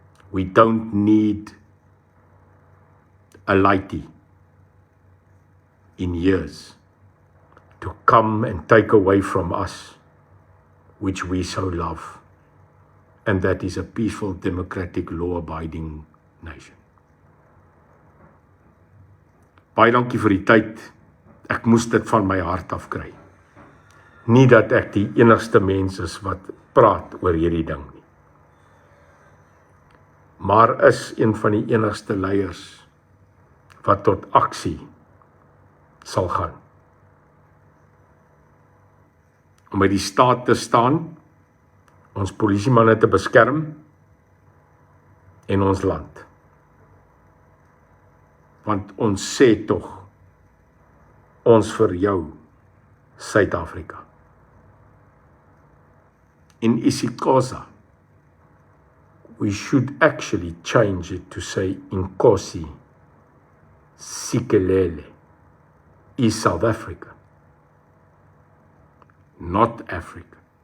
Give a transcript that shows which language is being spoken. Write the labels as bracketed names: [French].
[English] We don't need a lighty in years to come and take away from us, which we so love. And that is a peaceful, democratic, law-abiding nation. [Afrikaans] Baie dankie vir die tyd. Ek moes dit van my hart af kry. Nie dat ek die enigste mens is wat praat oor hierdie ding nie. Maar is een van die enigste leiers wat tot aksie sal gaan. Om by die staat te staan, ons polisiemanne te beskerm en ons land. Want ons sê tog, ons vir jou, Suid-Afrika. [English] In isiXhosa, we should actually change it to say Inkosi Sikelele is South Africa, not Africa.